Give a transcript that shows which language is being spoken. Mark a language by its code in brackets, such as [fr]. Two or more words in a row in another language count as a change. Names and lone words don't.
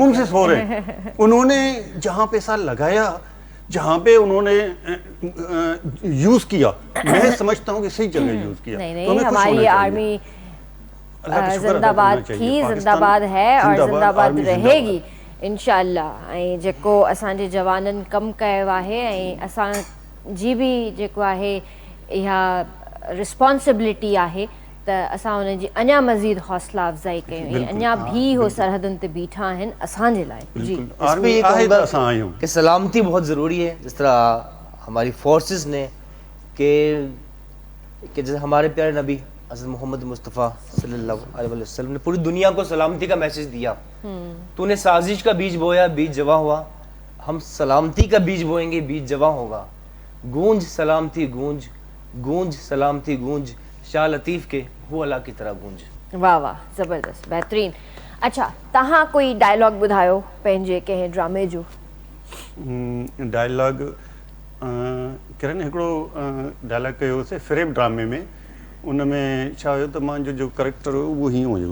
[ur] सुकून करे। سے سو رہے ہیں. انہوں نے جہاں پیسہ لگایا، جہاں پہ انہوں نے یوز کیا، میں سمجھتا ہوں کہ صحیح جگہ یوز کیا. नहीं तो नहीं, ہمیں خوش हमारी ہونا چاہیے. आर्मी اللہ کا شکر ادا जिंदाबाद کرنا چاہیے. थी, पाकिस्तान زندہ باد ہے اور زندہ باد आर्मी رہے گی ان شاء اللہ. [sd] ऐं जेको असांजे जवाननि कमु कयो आहे ऐं असांजी बि जेको आहे इहा रिस्पॉन्सिबिलिटी आहे त असां हुनजी अञा मज़ीद हौसला अफ़ज़ाई कयूं ऐं बिल्कुल, अञा भी हो सरहदुनि ते बीठा आहिनि असांजे लाइ। [ur] जी बिल्कुल। اس پہ आर्मी ये [sd] आहे त [ur] कहूंगा [sd] असां आहियूं। [ur] کہ سلامتی بہت ضروری ہے، جس طرح ہماری فورسز نے کہ جیسے ہمارے پیارے نبی حضرت محمد مصطفیٰ صلی اللہ علیہ وسلم نے پوری دنیا کو سلامتی کا میسج دیا. تو نے سازش کا بیج بویا، بیج جواں ہوا، ہم سلامتی کا بیج بوئیں گے، بیج جواں ہوگا. گونج سلامتی گونج، گونج سلامتی گونج، شاہ لطیف کے وہ اللہ کی طرح گونج. واہ واہ، زبردست، بہترین. [sd] अच्छा, तव्हां कोई डायलॉग ॿुधायो पंहिंजे कंहिं ड्रामे जो। डायलॉग किरण हिकिड़ो डायलॉग कयोसीं फिरेब ड्रामे में। उन में छा हुयो त मुंहिंजो जो करेक्टर हुयो उहो हीअं हुयो।